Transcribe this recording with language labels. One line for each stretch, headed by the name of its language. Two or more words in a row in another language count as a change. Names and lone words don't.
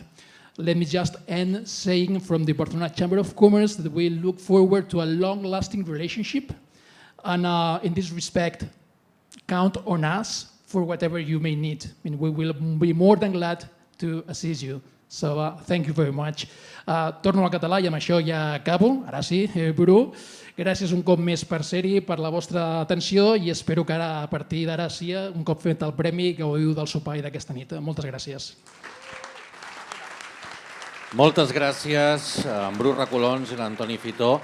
English: Let me just end saying from the Barcelona Chamber of Commerce that we look forward to a long-lasting relationship, and in this respect, count on us for whatever you may need. I mean, we will be more than glad to assist you. So, thank you very much.
Catalan: Torno al català i amb això ja acabo. Ara sí, Bru. Gràcies un cop més per ser-hi, per la vostra atenció i espero que ara, a partir d'ara sí, un cop fet el premi, gaudiu del sopar i d'aquesta nit. Moltes gràcies. Moltes gràcies a en Bru Recolons i l'Antoni Fitó.